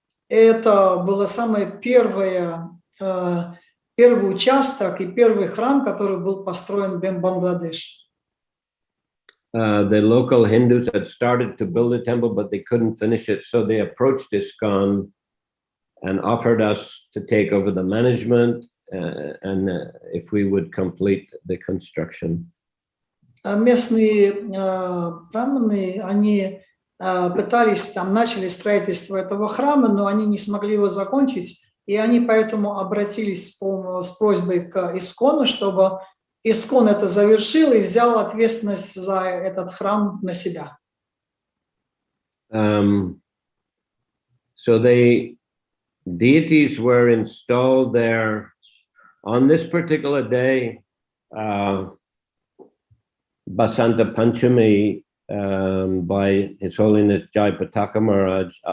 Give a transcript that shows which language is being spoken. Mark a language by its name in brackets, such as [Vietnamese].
[Russian] Это было самое первый участок и первый храм, который был построен в Бангладеше. [English] The local Hindus had started to build a temple, but they couldn't finish it, so they approached ISKCON and offered us to take over the management and if we would complete the construction. [Russian] Местные браманы, они пытались, там начали строительство этого храма, но они не смогли его закончить, и они поэтому обратились с просьбой к ИСККОНу, чтобы ИСККОН это завершил и взял ответственность за этот храм на себя. [English] So deities were installed there on this particular day, Basanta Panchami, by His Holiness Jayapataka Maharaj.